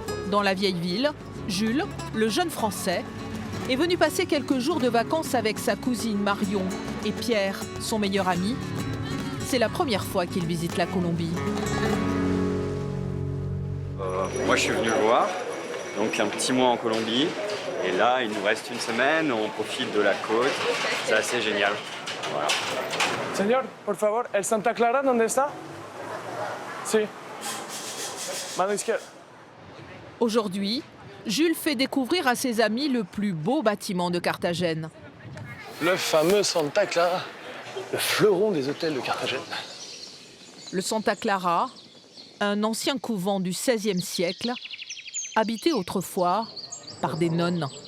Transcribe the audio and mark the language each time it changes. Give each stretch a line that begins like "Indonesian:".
French: Dans la vieille ville, Jules, le jeune Français, est venu passer quelques jours de vacances avec sa cousine Marion et Pierre, son meilleur ami. C'est la première fois qu'il visite la Colombie. Moi, je suis venu le voir, donc un petit mois en Colombie. Et là, il nous reste une semaine, on profite de la côte. C'est assez génial. Voilà.
Spanish: Señor, por favor, el Santa Clara, ¿dónde está? Sí. Mano izquierda.
French: Aujourd'hui, Jules fait découvrir à ses amis le plus beau bâtiment de Carthagène. Le fameux Santa Clara, le fleuron des hôtels de Carthagène. Le Santa Clara, un ancien couvent du XVIe siècle, habité autrefois par des nonnes.